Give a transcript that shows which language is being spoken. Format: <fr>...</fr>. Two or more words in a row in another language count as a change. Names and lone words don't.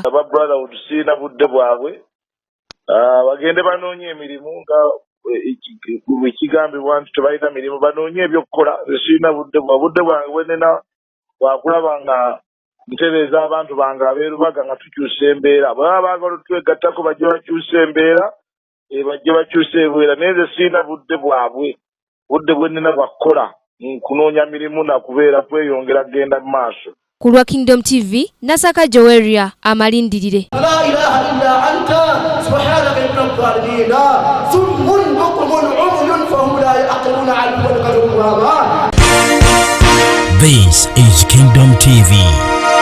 <lg>Aba brotherhood sirina budde bwabwe bagende banoonye emirimu nga ekigambibwa nti tebalina mirimu banoonye ebyokukola sirina budde bwange bwenena wakulaba nga ntereeza abantu bange ab'e Lubaga nga tukyusa embeera bwaba baagala otwegattako bajje bakyusa embeera bajje bakyusa ebwera naye nze sirina budde bwabwe budde bwenena bwakukola kunoonya mirimu nakubeera kweyongera kgenda mu maaso. Ku lwa Kingdom TV Nasaka Joweria amalindirire.</lg> <ar>لا إله إلا أنت سبحانك إن الظالمين صم بكم عمي فهم لا يعقلون على القول.</ar> <en>This is Kingdom TV.</en>